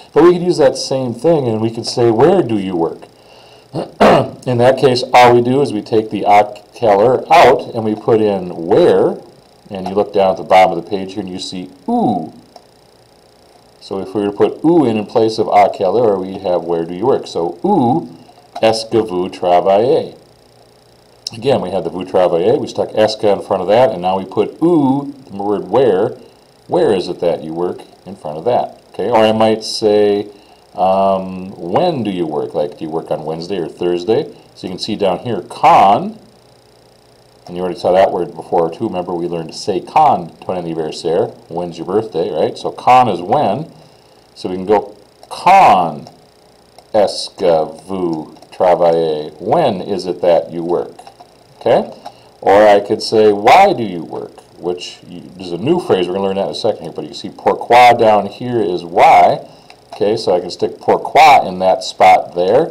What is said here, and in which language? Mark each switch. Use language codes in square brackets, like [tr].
[en] But we could use that same thing and we could say, where do you work? In that case, all we do is we take the [fr] à quelle heure [en] out and we put in where, and you look down at the bottom of the page here and you see où. So if we were to put où in place of [fr] à quelle heure, [en] we have where do you work. So [fr] où est-ce que vous travaillez? [en] Again, we had the [fr] vous travaillez, [en] we stuck eska in front of that, and now we put où, the word where is it that you work, in front of that. Okay, or I might say, when do you work? Like, do you work on Wednesday or Thursday? So you can see down here, quand, and you already saw that word before too. Remember, we learned to say [fr] quand, ton anniversaire, [en] when's your birthday, right? So quand is when, so we can go [fr] quand est-ce que vous travaillez? [en] When is it that you work? Okay? Or I could say, why do you work? Which is a new phrase. We're going to learn that in a second here. But you see pourquoi down here is why. Okay, so I can stick pourquoi in that spot there.